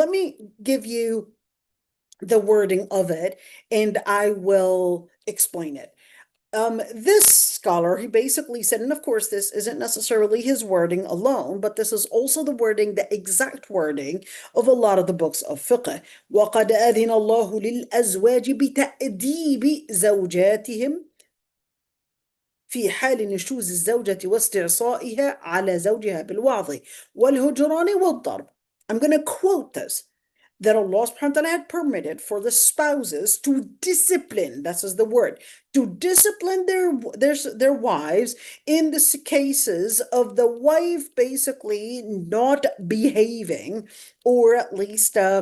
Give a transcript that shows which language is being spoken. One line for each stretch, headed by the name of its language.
English: Let me give you the wording of it and I will explain it. This scholar, he basically said, and of course, this isn't necessarily his wording alone, but this is also the wording, the exact wording of a lot of the books of fiqh.
Arabic: وَقَدْ أَذِنَ اللَّهُ لِلْأَزْوَاجِ بِتَأْدِيبِ زَوْجَاتِهِمْ في حال نشوز الزوجة واستعصائها على زوجها بالوعظ والهجران والضرب.
English: I'm going to quote this, that Allah subhanahu wa ta'ala had permitted for the spouses to discipline, that's the word, to discipline their wives in the cases of the wife basically not behaving, or at least